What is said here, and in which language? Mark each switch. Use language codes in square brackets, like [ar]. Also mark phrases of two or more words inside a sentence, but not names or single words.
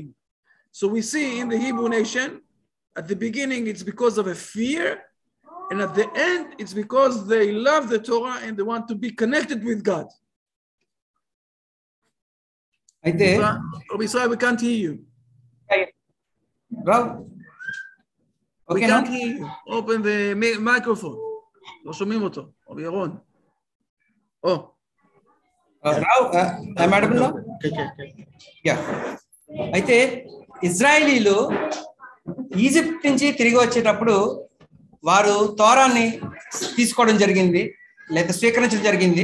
[en] So we see in the Hebrew nation, at the beginning, it's because of a fear, and at the end, it's because they love the Torah and they want to be connected with God. Sorry, we can't hear you. Bro. We can't hear you. Open the microphone. [he] לא שומעים אותו. או ירון. [te] అయితే ఇజ్రాయేలీలు ఈజిప్ట్ నుంచి తిరిగి వచ్చేటప్పుడు వారు తోరాన్ని తీసుకోవడం జరిగింది, లేదా స్వీకరించడం జరిగింది.